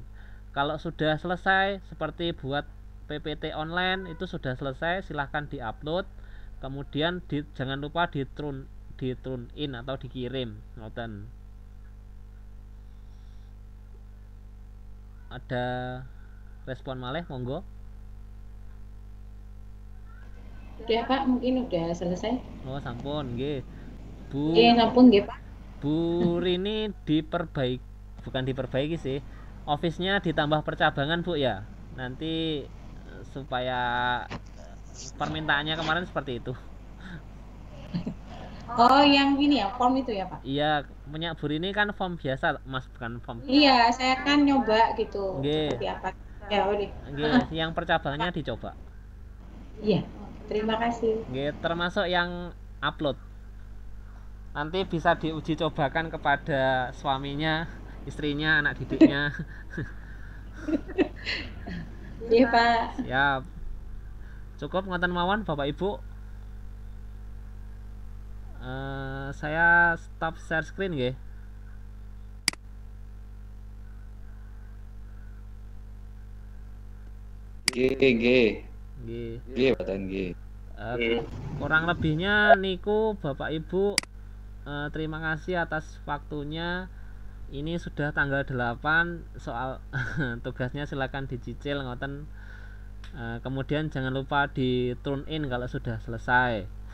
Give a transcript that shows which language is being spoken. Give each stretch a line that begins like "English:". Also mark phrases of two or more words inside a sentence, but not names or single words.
Indonesian: Kalau sudah selesai seperti buat PPT online itu sudah selesai, silahkan diupload, kemudian jangan lupa di
English: tune in
Indonesian: atau dikirim ngoten. Ada respon
Javanese: malih monggo.
Indonesian: Udah Pak, mungkin udah selesai.
Javanese: Oh sampun nggih Bu. Iya sampun nggih Pak.
Indonesian: Bu Rini bukan diperbaiki sih, office-nya ditambah percabangan Bu ya, nanti supaya permintaannya kemarin seperti itu. Oh yang ini ya, form itu ya Pak? Iya, punya Bu Rini kan form biasa Mas, bukan form. Iya, saya kan nyoba gitu.
Javanese: Nggih.
Indonesian: Seperti apa? Ya udah. Nggih, yang percabangannya dicoba. Iya. Terima kasih. Nggih, termasuk yang upload. Nanti bisa diuji cobakan kepada suaminya, istrinya, anak didiknya. Iya Pak. Siap.
Javanese: Cukup ngoten mawon Bapak Ibu.
Indonesian: Saya stop
English: share screen
Indonesian: nggih.
Javanese: Nggih. Nggih. Nggih, Baten nggih.
Indonesian: Kurang lebihnya niku Bapak Ibu, terima kasih atas waktunya. Ini sudah tanggal 8, soal tugasnya silakan dicicil ngoten. Kemudian jangan lupa di
English: tune in
Indonesian: kalau sudah selesai.